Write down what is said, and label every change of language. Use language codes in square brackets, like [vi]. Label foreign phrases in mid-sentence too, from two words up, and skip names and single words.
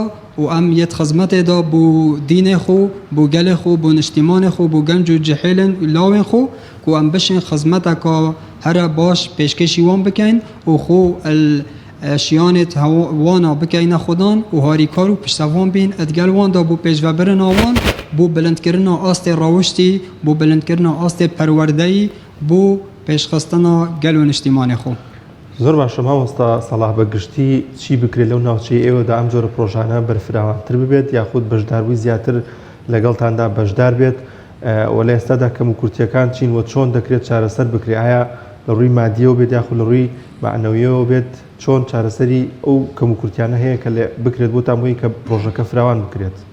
[ku] û em yê xizmetê da bû dînê xwe bû gelê xwe bû niştîmanê xwe bû genc û cihêlên lawên xwe ku em bişên xizmeteka here baş pêşkêşî wan bikin û xwe şiyanêt wana bikeyne xwedan û harîkar û piştevan bîn edgel wan da bû pêşvebirina wan bû bilindkirina astê rawiştî bû bilindkirina astê perwerdeyî bû pêşxistina gel û niştîmanê xwe [ckb] زۆر باشە مامۆستا سەڵاح بەگشتی چی بکرێت لەو ناوچەی ئێوەدا ئەم جۆرە پرۆژانە بەرفراوانتر ببێت یاخود بەشداروی زیاتر لەگەڵتاندا بەشدار بێت و لە ئێستادا کەم و کورتیەکان چین و چۆن دەکرێت چارەسەر بکرێ ئایا لە ڕووی مادیەوە بێت یاخود لە ڕووی معنەویەوە بێت چۆن چارەسەری ئەو کەم و کورتیانە هەیە کە بکرێت بۆ تامۆی کە پرۆژەکە فراوان بکرێت